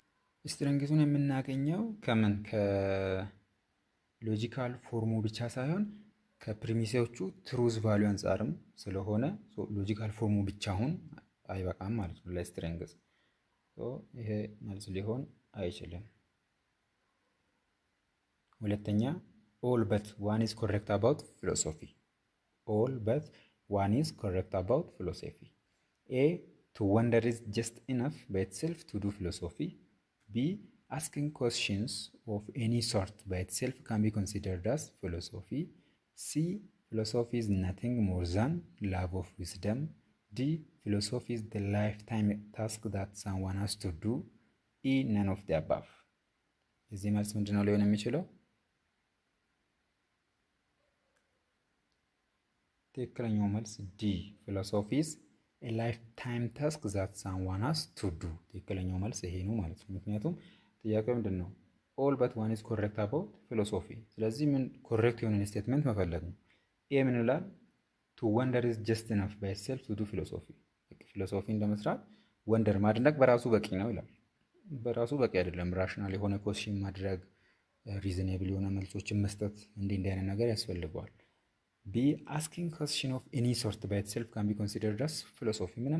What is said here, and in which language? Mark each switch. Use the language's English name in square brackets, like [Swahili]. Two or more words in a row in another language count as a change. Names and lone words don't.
[Amharic] ስትሬንግዙን የምናገኘው ከምን ከሎጂካል ፎርሙ ብቻ ሳይሆን ከፕሪሚሶቹ [English] truth value [Amharic] አንፃርም ስለሆነ [English] logical form [Amharic] ብቻውን አይበቃም ማለት ነው ለስትሬንግዝ። ይሄ መልስ ሊሆን አይችልም። [English] ሁለተኛ all but one is correct about philosophy። all but one is correct about philosophy። A to wonder is just enough by itself to do philosophy። B asking questions of any sort by itself can be considered as philosophy። C philosophy is nothing more than love of wisdom። D philosophy is the lifetime task that someone has to do። E none of the above። [Amharic] እዚህ መልስ ምንድነው ሊሆን የሚችለው? ትክክለኛው መልስ ዲ [English] philosophy is a lifetime task that someone has to do። [Amharic] ትክክለኛው መልስ ይሄ ነው ማለት ነው። ምክንያቱም ጥያቄው ምንድነው? [English] all but one is correct about philosophy። [Amharic] ስለዚህ ምን ኮሬክት የሆነ ስቴትመንት መፈለግ ነው። ኤ ምን ይላል? [English] to wonder is just enough by itself to do philosophy። [Amharic] ፊሎሶፊን ለመስራት ወንደር ማድነቅ በራሱ በቂ ነው ይላል። በራሱ በቂ አይደለም። ራሽናል የሆነ ኮስሽን ማድረግ፣ ሪዝኔብል የሆነ መልሶችን መስጠት፣ እንዲህ አይነት ነገር ያስፈልገዋል። [English] B asking question of any sort by itself can be considered as philosophy። ምንም